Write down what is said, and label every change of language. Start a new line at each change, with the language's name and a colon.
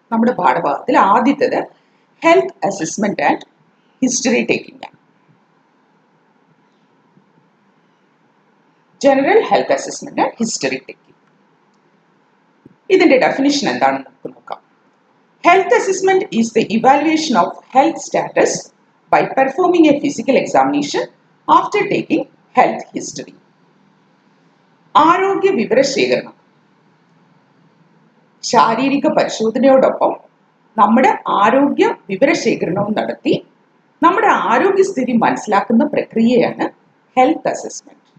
Malayalam: നമ്മുടെ പാഠഭാഗത്തിൽ ആദ്യത്തേത് health assessment and history taking ആണ്. General health assessment and history taking. ഇതിന്റെ ഡെഫിനിഷൻ എന്താണെന്ന് നമുക്ക് നോക്കാം.
English: Health assessment is the evaluation of health status by performing a physical examination after taking health history.
Malayalam: ആരോഗ്യ വിവരശേഖരണം ശാരീരിക പരിശോധനയോടൊപ്പം നമ്മുടെ ആരോഗ്യ വിവരശേഖരണവും നടത്തി നമ്മുടെ ആരോഗ്യസ്ഥിതി മനസ്സിലാക്കുന്ന പ്രക്രിയയാണ് ഹെൽത്ത് അസസ്മെന്റ്.